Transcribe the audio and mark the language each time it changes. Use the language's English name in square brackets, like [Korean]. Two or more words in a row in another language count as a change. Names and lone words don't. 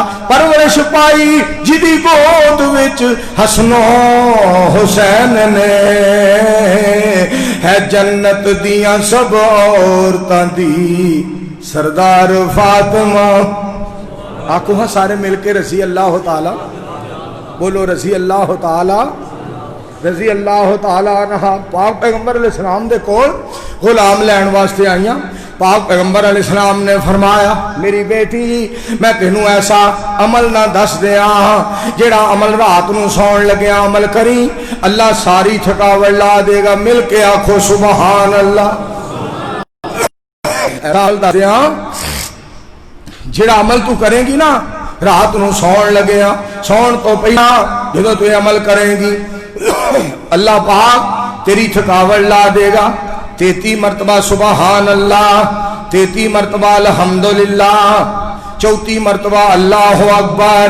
[Punjabi] پرورش پائی جدی گود وچ حسن و حسین نے, ہے جنت دیاں سب عورتاں دی سردار فاطمہ. آکو ہاں سارے مل کے [Arabic] رضی اللہ تعالیٰ, بولو رضی اللہ تعالیٰ, رضی اللہ تعالیٰ عنہ. [Punjabi] پاک پیغمبر [Arabic] علیہ السلام [Punjabi] دے کول غلام لین واسطے آئیاں. پاک پیغمبر [Arabic] علیہ السلام [Punjabi] نے فرمایا میری بیٹی میں تینوں ایسا عمل نہ دس دیاں جیڑا عمل رات نو سون لگیا عمل کری, اللہ ساری تھکاوٹ لا دے گا. مل کے آکھو [Arabic] سبحان اللہ. [Punjabi] دس دیاں جیڑا عمل تو کریں گی نا رات نو سون لگیا, سون تو پہلا جدو تو عمل کریں گی اللہ پاک تیری تھکاوٹ لا دے گا. [Arabic] 33 مرتبہ سبحان اللہ, 33 مرتبہ الحمدللہ, 34 مرتبہ اللہ اکبر.